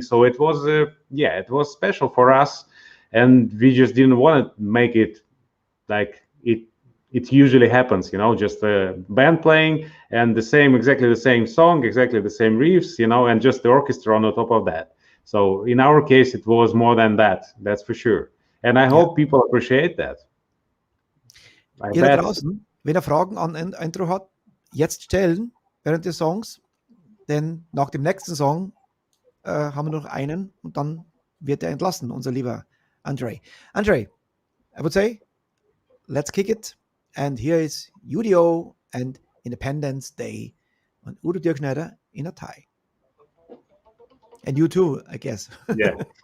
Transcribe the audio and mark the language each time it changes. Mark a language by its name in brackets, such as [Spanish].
[English] So it was it was special for us, and we just didn't want to make it like it usually happens, just a band playing and exactly the same song, exactly the same riffs, and just the orchestra on the top of that. So in our case, it was more than that, that's for sure. And I hope people appreciate that. [German] Ihr da draußen, wenn ihr Fragen an Intro hat, jetzt stellen während des Songs, denn nach dem nächsten Song haben wir noch einen und dann wird er entlassen, unser lieber Andrey. [English] Andrey, I would say, let's kick it. And here is UDO and Independence Day and Udo Dirkschneider in a tie. And you too, I guess. Yeah.